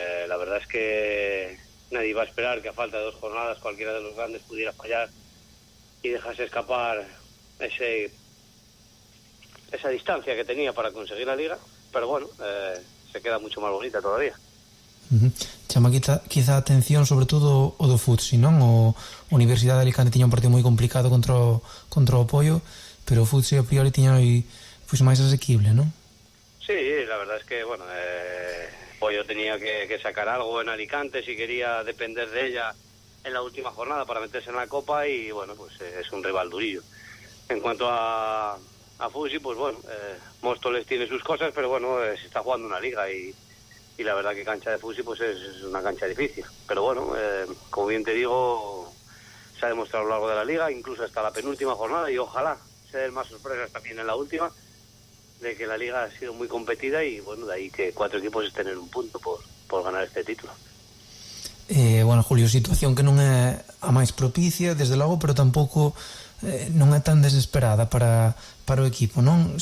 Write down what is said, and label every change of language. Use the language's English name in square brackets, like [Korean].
[Spanish] La verdad es que nadie va a esperar que a falta de 2 jornadas cualquiera de los grandes pudiera fallar y dejarse escapar esa distancia que tenía para conseguir la liga, pero bueno, se queda mucho más bonita todavía. [Galician] Chama quizá a atención sobre todo o do Futsi, non? O Universidade de Alicante tiña un partido moi complicado contra o Poio, pero o Futsi a priori tiña pois máis asequible, non? [Spanish] Sí, la verdad es que bueno, Poio tenía que sacar algo en Alicante si quería depender de ella en la última jornada para meterse en la Copa, y bueno, pues es un rival durillo. En cuanto a Futsi, pues bueno, Móstoles tiene sus cosas, pero bueno, se está jugando una liga, y la verdad que cancha de Futsi pues es una cancha difícil, pero bueno, como bien te digo, se ha demostrado a lo largo de la liga, incluso hasta la penúltima jornada, y ojalá se den más sorpresas también en la última, de que la liga ha sido muy competida y bueno, de ahí que 4 equipos estén en un punto por ganar este título. [Galician] Bueno, Julio, situación que non é a máis propicia, desde logo, pero tampouco non é tan desesperada para o equipo, non?